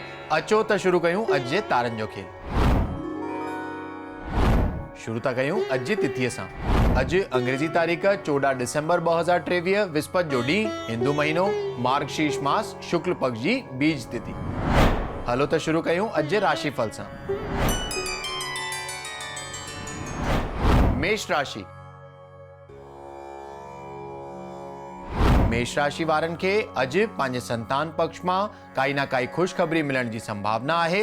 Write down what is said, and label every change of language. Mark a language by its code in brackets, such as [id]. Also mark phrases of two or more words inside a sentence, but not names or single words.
[sd] अचो त शुरू कयूं अॼु जे तारनि जो खेल। शुरू था कयूं अॼु जी तिथीअ सां। अॼु अंग्रेजी तारीख़ 14 डिसेंबर 2023 विस्पति जो ॾींहुं, हिंदू महीनो मार्गशीर्ष मास शुक्ल पक्ष जी बीज तिथि। हलो त शुरू कयूं अॼु जे राशिफल सां। मेष राशि। मेष राशि वारनि खे अॼु पंहिंजे संतान पक्ष मां काई न काई ख़ुशख़बरी मिलण जी संभावना आहे।